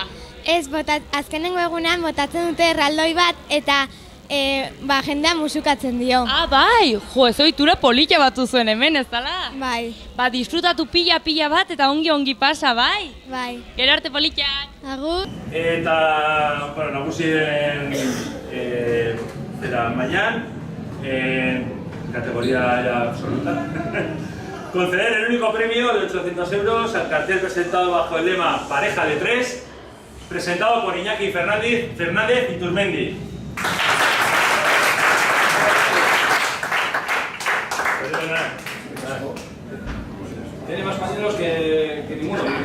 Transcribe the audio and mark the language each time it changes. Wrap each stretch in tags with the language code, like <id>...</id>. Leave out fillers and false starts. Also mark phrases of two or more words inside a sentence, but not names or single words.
<eu>Ez, azkenengo egunean botatzen dute erraldoi bat eta jendea musukatzen dio. Ah, bai! Jo, ez ohitura polita batu zuen hemen, ez dala? Bai. Ba, disfrutatu pila bat eta ongi pasa, bai? Bai. Gero arte politak! Agur. Eta, bueno, nagusien mailan,</eu> <es>categoría ya absoluta, conceder el único premio de 800 euros al cartel presentado bajo el lema Pareja de Tres, presentado por Iñaki Fernández Iturmendi. Tiene más pañuelos que ninguno.</es>